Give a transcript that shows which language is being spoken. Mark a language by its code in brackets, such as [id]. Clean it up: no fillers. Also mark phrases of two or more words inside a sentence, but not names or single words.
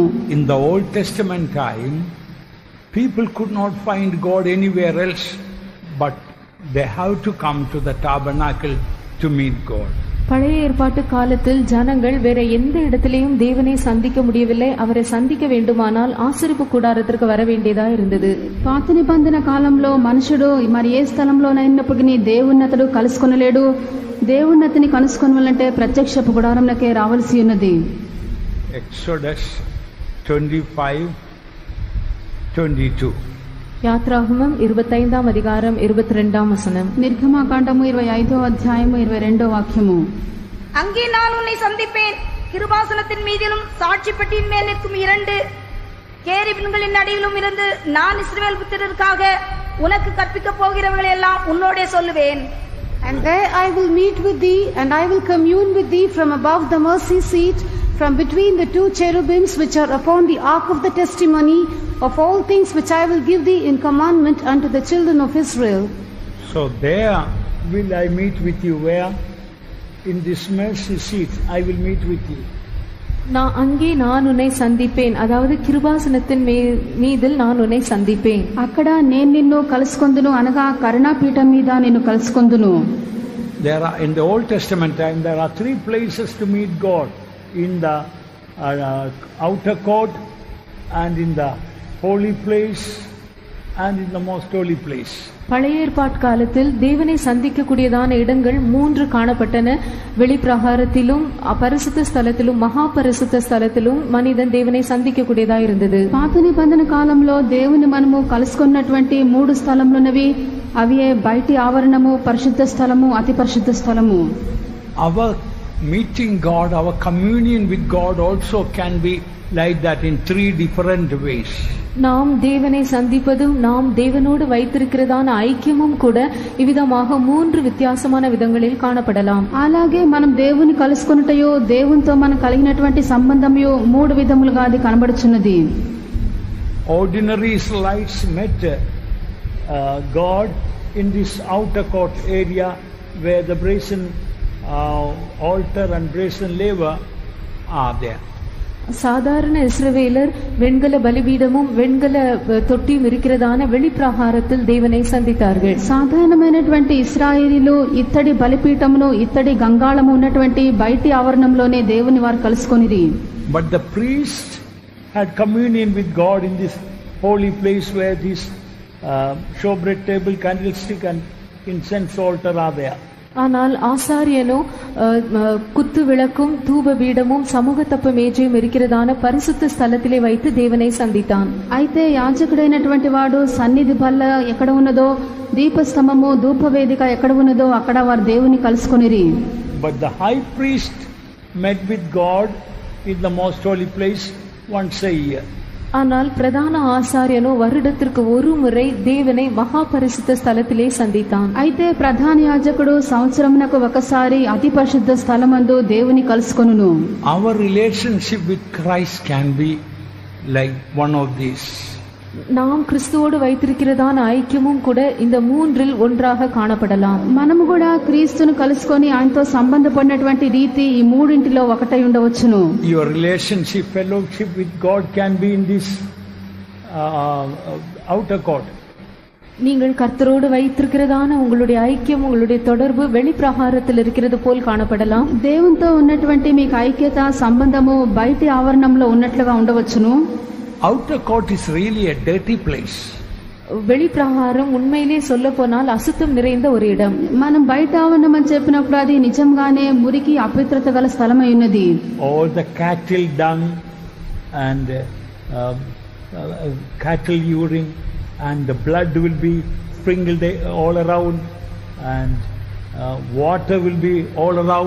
[en] In the Old Testament time, people could not find God anywhere else, but they have to come to the tabernacle to meet God. [ta] பழைய ஏற்பாட்டு காலத்தில் ஜனங்கள் வேற எந்த இடத்திலையும் தேவனை சந்திக்க முடியவில்லை. அவரை சந்திக்க வேண்டுமானால் ஆசரிப்பு கூடாரத்திற்கு வர வேண்டியதா இருந்தது. [te] పాత నిబంధన కాలంలో మనుషుడు మరి ఏ స్థలంలోనైనప్పటికీ దేవుని అతడు కలుసుకొనలేడు. దేవుని అతని కలుసుకొనాలంటే ప్రత్యక్షపు గుడారంలోకే రావాల్సి ఉన్నది. [en] Exodus 25:22. [ta] யாத்ராகமம் 25ஆம் அதிகாரம் 22ஆம் வசனம். [te] నిర్గమకాండము 25వ అధ్యాయము 22వ వాక్యము. [ta] அங்கே நான் உன்னை சந்திப்பேன், கிருபாசனத்தின் மீதிலும் சாட்சி பெட்டியின் மேல் நிற்கும் 2 கேருபீன்களின் நடுவிலும் இருந்து நான் இஸ்ரவேல் புத்திரருக்காக உனக்கு கற்பிக்கப் போகிறவர்களை எல்லாம் உன்னோடே சொல்லுவேன். [en] And there I will meet with thee, and I will commune with thee from above the mercy seat, from between the 2 cherubims which are upon the ark of the testimony, of all things which I will give thee in commandment unto the children of Israel. So there will I meet with you. Where? In this mercy seat I will meet with you. [ta] அங்கே நான் உன்னை சந்திப்பேன், அதாவது கிருபாசனத்தின் மீதில் நான் உன்னை சந்திப்பேன். [te] అక్కడ నేను నిన్ను కలుసుకొందును అనగా కరుణాపీఠం మీద నిన్ను కలుసుకొందును. [en] There are, in the Old Testament time, there are 3 places to meet God: in the outer court, and in the holy place, and in the most holy place. [ta] பழைய ஏற்பாட்டு காலத்தில் தேவனை சந்திக்கக்கூடியதான இடங்கள் 3 காணப்பட்டன. வெளிப்பிரகாரத்திலும், பரிசுத்த ஸ்தலத்திலும், மகா பரிசுத்த ஸ்தலத்திலும் மனிதன் தேவனை சந்திக்கக்கூடியதா இருந்தது. [te] పాత నిబంధన కాలంలో దేవుని మనము కలుసుకున్నటువంటి 3 స్థలములున్నవి. అవి బయటి ఆవరణము, పరిశుద్ధ స్థలము, అతి పరిశుద్ధ స్థలము. [en] Our meeting God, our communion with God also can be like that in 3 different ways. [ta] நாம் தேவனை சந்திப்பதும் நாம் தேவனோடு வைத்திருக்கிறதான ஐக்கியமும் கூட இவ்விதமாக 3 வித்தியாசமான விதங்களில் காணப்படலாம். [te] అలాగే మనం దేవుని కలుసుకొనుటయో దేవునితో మన కలిగినటువంటి సంబంధమయో 3 విధములుగా అది కనబడుచున్నది. [en] Ordinary Israelites met God in this outer court area where the brazen altar and brazen laver are there. [ta] சாதாரண இஸ்ரவேலர் வெண்கல பலிபீடமும் வெண்கல தொட்டியும் இருக்கிறதான வெளிப்பிரகாரத்தில் தேவனை சந்தித்தார்கள். [te] సాధారణమైనటువంటి ఇశ్రాయేలీలు ఇత్తడి బలిపీఠమును ఇత్తడి గంగాళము ఉన్నటువంటి బయటి ఆవరణంలోనే దేవుని వారు కలుసుకొనిరి. [en] But the priest had communion with God in this holy place where this showbread table, candlestick and incense altar are there. [ta] ஆனால் ஆசாரியனோ குத்து விளக்கும் தூப பீடமும் சமூக தப்ப மேஜையும் இருக்கிறதான பரிசுத்த ஸ்தலத்திலே வைத்து தேவனை சந்தித்தான். [te] అయితే యాజకుడైనటువంటి వాడు సన్నిధి బల్ల ఎక్కడ ఉన్నదో దీపస్తంభము ధూపవేదిక ఎక్కడ ఉన్నదో అక్కడ వారు దేవుని కలుసుకొనిరి. [en] But the high priest met with God in the most holy place once a year. [ta] ஆனால் பிரதான ஆசாரியனோ வருடத்திற்கு ஒரு முறை தேவனை மகா பரிசுத்த ஸ்தலத்திலே சந்தித்தான். [te] అయితే ప్రధాన యాజకుడు సంవత్సరమునకు ఒకసారి అతి పరిశుద్ధ స్థలమందు దేవుని కలుసుకొనును. [en] Our relationship with Christ can be like one of these. [ta] நாம் கிறிஸ்துவோடு வைத்திருக்கிறதான ஐக்கியமும் கூட இந்த மூன்றில் ஒன்றாக காணப்படலாம். [te] మనము కూడా క్రీస్తును కలుసుకొని ఆయనతో సంబంధపడినటువంటి రీతి ఈ మూడింటిలో ఒకటై ఉండవచ్చును. [en] Your relationship, fellowship with God can be in this outer court. [ta] நீங்கள் கர்த்தரோடு வைத்திருக்கிறதான உங்களுடைய ஐக்கியம், உங்களுடைய தொடர்பு வெளிப்பிரகாரத்தில் இருக்கிறது போல் காணப்படலாம். [te] దేవునితో ఉన్నటువంటి మీకు ఐక్యత సంబంధము బయటి ఆవరణంలో ఉన్నట్లుగా ఉండవచ్చును. [en] Outer court is really a dirty place. [ta] வெளிப்பிரகாரம் உண்மையிலே சொல்ல போனால் அசுத்தம் நிறைந்த ஒரு இடம். [te] మనం బయట ఆవరణం అని చెప్పినప్పుడు అది నిజంగానే మురికి అపవిత్రత గల స్థలమై ఉన్నది. [en] All the cattle dung and cattle urine and the blood will be sprinkled all around and water will be all around.